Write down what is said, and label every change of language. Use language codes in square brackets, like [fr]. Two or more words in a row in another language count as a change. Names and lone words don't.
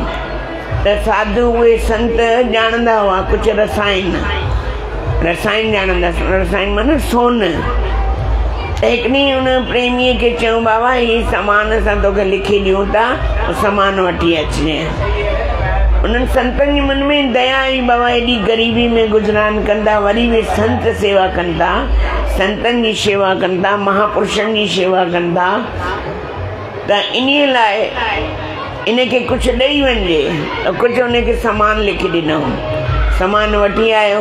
[sd] त साधु उहे संत ॼाणंदा हुआ कुझु रसायन ॼाणंदा, रसायन माना सोन। त हिकिड़ी हुन प्रेमीअ खे चयूं बाबा हीउ सामान असां तोखे लिखी ॾियूं था, सामान वठी अचिजे। उन्हनि संतनि जे मन में दया आई, बाबा एॾी ग़रीबी में गुज़रान कंदा, वरी बि संत सेवा कंदा, संतनि जी शेवा कंदा, महापुरुषनि जी शेवा कंदा, त इन लाइ इनखे कुझु ॾेई वञिजे। त कुझु उनखे सामान लिखी ॾिनो, सामान वठी आयो।